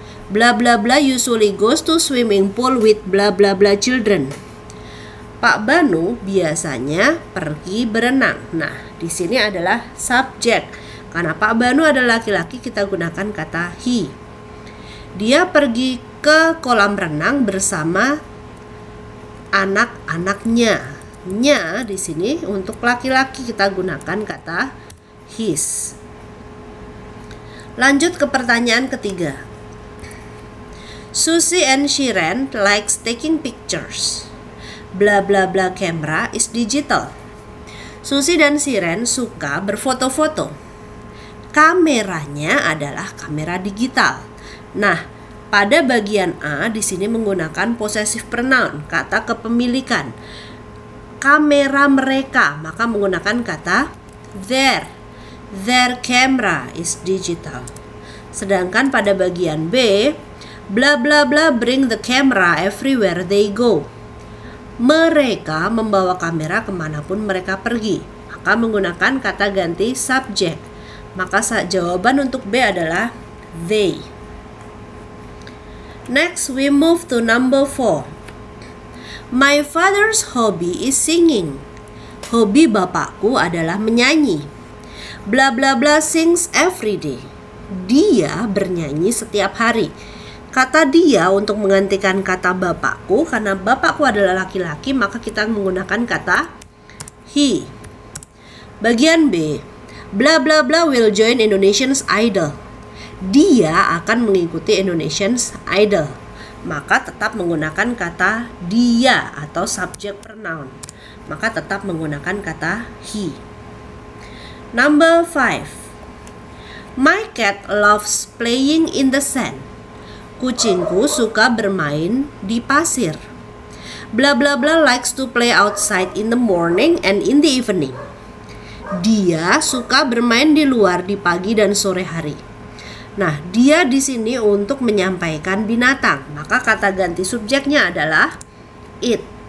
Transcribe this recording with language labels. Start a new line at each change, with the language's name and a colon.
English: Blah blah blah usually goes to swimming pool with blah blah blah children.
Indonesian: Pak Banu biasanya pergi berenang. Nah, di sini adalah subjek. Karena Pak Banu adalah laki-laki, kita gunakan kata he. Dia pergi ke kolam renang bersama anak-anaknya. Nya di sini untuk laki-laki kita gunakan kata his. Lanjut ke pertanyaan ketiga.
English: Susie and Shiren likes taking pictures. Blah blah blah camera is digital.
Indonesian: Susie dan Shiren suka berfoto-foto. Kameranya adalah kamera digital. Nah, pada bagian A di sini menggunakan possessive pronoun, kata kepemilikan. Kamera mereka, maka menggunakan kata their.
English: Their camera is digital.
Indonesian: Sedangkan pada bagian B,
English: blah blah blah bring the camera everywhere they go.
Indonesian: Mereka membawa kamera kemanapun mereka pergi, maka menggunakan kata ganti subjek. Maka jawaban untuk B adalah they.
English: Next, we move to number 4. My father's hobby is singing.
Indonesian: Hobi bapakku adalah menyanyi.
English: Blah blah blah sings every day.
Indonesian: Dia bernyanyi setiap hari. Kata dia untuk menggantikan kata bapakku, karena bapakku adalah laki-laki, maka kita menggunakan kata he. Bagian B,
English: blah blah blah will join Indonesian's Idol.
Indonesian: Dia akan mengikuti Indonesian's Idol, maka tetap menggunakan kata dia atau subject pronoun, maka tetap menggunakan kata he.
English: Number 5. My cat loves playing in the sand.
Indonesian: Kucingku suka bermain di pasir.
English: Blah blah blah likes to play outside in the morning and in the evening.
Indonesian: Dia suka bermain di luar di pagi dan sore hari. Nah, dia di sini untuk menyampaikan binatang, maka kata ganti subjeknya adalah it.